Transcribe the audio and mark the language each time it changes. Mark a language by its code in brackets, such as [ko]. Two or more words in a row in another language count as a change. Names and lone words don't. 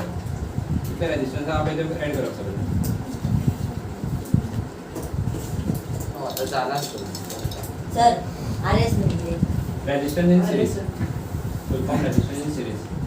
[kok] कितले रेजिस्टन्स आहा पळय ते ऍड करप सगळे. आता झाला सर RS म्हणजे [en] resistance in series full form resistance in series.